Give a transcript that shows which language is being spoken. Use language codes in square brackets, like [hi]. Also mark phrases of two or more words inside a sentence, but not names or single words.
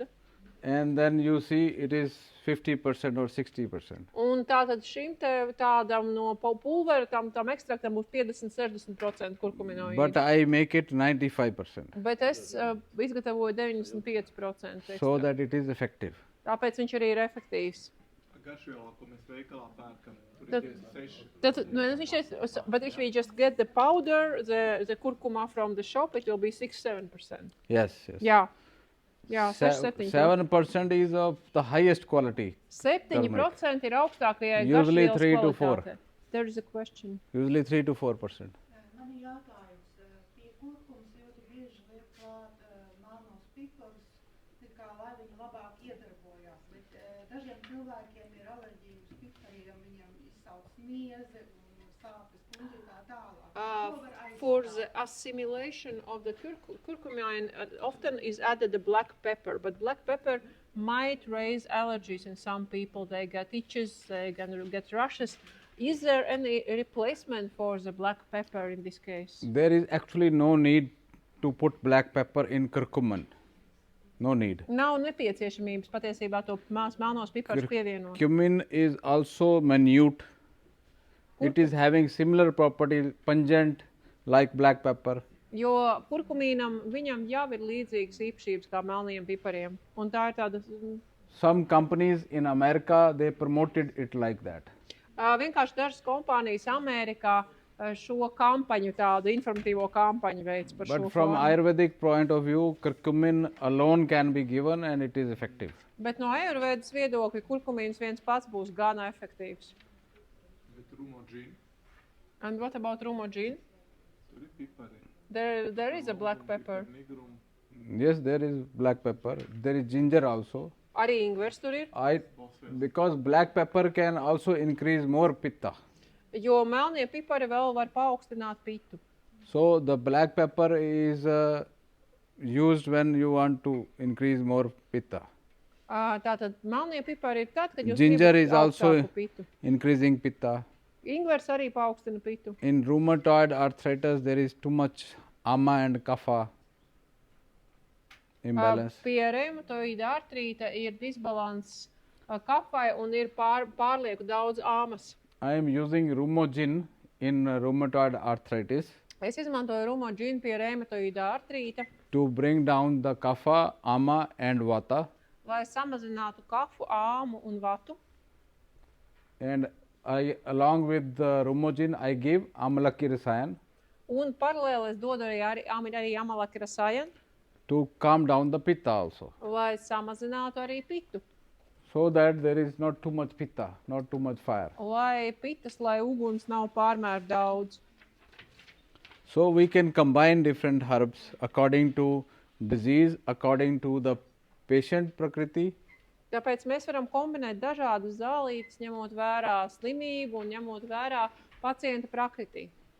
[en] And then you see it is 50% or 60%. [lv] Un tātad šim te tādam no pulvera, tam ekstraktam būs 50-60% kurkuminoīdu. [en] But I make it 95% [lv] Bet es izgatavoju 95% [en] so [lv] ekstraktu. [en] that it is effective. [lv] Tāpēc viņš arī ir efektīvs. Garšvielā, ko mēs veikalā pērkam, tur Tad- ir 6. [en] But if we just get the powder, the kurkuma from the shop, it will be 6-7%. Yes. [lv] Jā, 6-7%. [en] 7% is of the highest quality. [lv] 7% ir augstākajai [en] Usually [lv] garšvielas [en] 3 to 4. [lv] kvalitātei. [en] There is a question. Usually 3-4%. [lv] Man ir jautājums, pie kurkums ļoti bieži liek klāt melnos piparus, kā lai viņi labāk iedarbojās, bet dažiem cilvēkiem ir alerģija uz pipariem, viņiem izsauc mieze un sāpes kuņģi tā tālāk. Ko var [en] For [lv] aizstāt? [en] the assimilation of the curcumin, often is added the black pepper, but black pepper might raise allergies in some people. They get itches, they get rashes. Is there any replacement for the black pepper in this case? There is actually no need to put black pepper in curcumin. No need. [lv] Nav nepieciešamības patiesībā to melnos piparus pievienot. [en] Cumin is also minute. It is having similar properties, pungent like black pepper. [lv] Jo kurkumīnam viņam jau ir līdzīgas īpašības kā melniem pipariem. Un tā ir tāda [en] Some companies in America, they promoted it like that. [lv] Vienkārši dažas kompānijas Amerikā šo kampaņu, tādu informatīvo kampaņu veids par šo [en] But from [lv] formu. [en] Ayurvedic point of view, curcumin alone can be given and it is effective. [lv] Bet no Ājurvēdas viedokļa kurkumīns viens pats būs gana efektīvs. Bet rumodžīni, [en] And what about rumodžīnu? [lv] tur ir pipari. [en] There is a black pepper. Nigrum. Yes, there is black pepper. There is ginger also. [lv] Arī ingvers tur ir. [en] Because black pepper can also increase more pitta. [lv] Jo melnie pipari vēl var paaugstināt pitu. [en] So the black pepper is used when you want to increase more pitta. [lv] Tātad melnie pipari ir tad, kad jūs [en] Ginger [lv] gribat [en] is also [lv] augstāku pitu. [en] increasing pitta. [lv] Ingvers arī paaugstina pitu. [en] In rheumatoid arthritis, there is too much ama and kapha imbalance. [lv] Pie reumatoīda artrīta ir disbalans kafai un ir pārlieku daudz āmas. [en] I am using rumogin in rheumatoid arthritis [lv] Es izmantoju rumoginu pie reumatoīda artrīta, [en] to bring down the kapha, ama and vata. [lv] lai samazinātu kafu, āmu un vatu. [en] And I, along with the rumogin, I give amalaki rasayan [lv] Un paralēli es dodu arī amalaki rasayan, [en] to calm down the pitta also, [lv] lai samazinātu arī pitu. [en] so that there is not too much pitta, not too much fire. [lv] Lai uguns nav pārmēr daudz. [en] So we can combine different herbs according to disease, according to the patient prakriti. [lv] Tāpēc mēs varam kombinēt dažādus zālītes, ņemot vērā slimību un ņemot vērā pacienta prakriti.